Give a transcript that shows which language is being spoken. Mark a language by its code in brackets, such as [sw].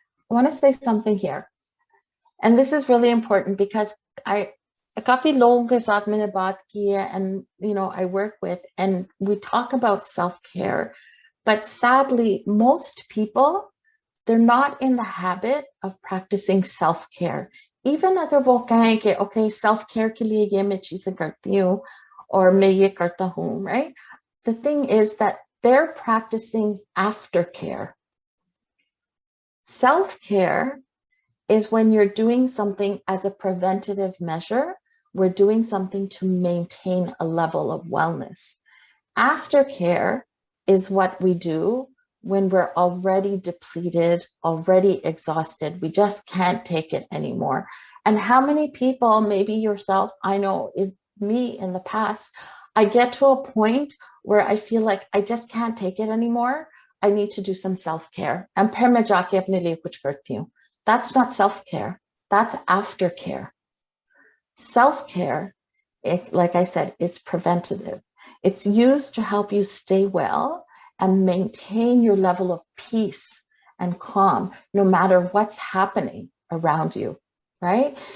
[en] I want to say something here. And this is really important because [hi] काफी लोगों के साथ मैंने बात की है, [en] and you know, I work with, and we talk about self-care, but sadly, most people, they're not in the habit of practicing self-care. [hi] Even अगर वो कहें कि okay, self-care के लिए ये मैं चीजें करती हूँ और मैं ये करता हूँ, right? [en] The thing is that they're practicing aftercare. Self-care is when you're doing something as a preventative measure. We're doing something to maintain a level of wellness. Aftercare is what we do when we're already depleted, already exhausted. We just can't take it anymore. And how many people, maybe yourself, I know me in the past, I get to a point where I feel like I just can't take it anymore. I need to do some self-care. [hi] And फिर मैं जाके अपने लिए कुछ करती हूँ. [en] That's not self-care. That's aftercare. Self-care, like I said, is preventative. It's used to help you stay well and maintain your level of peace and calm, no matter what's happening around you, right?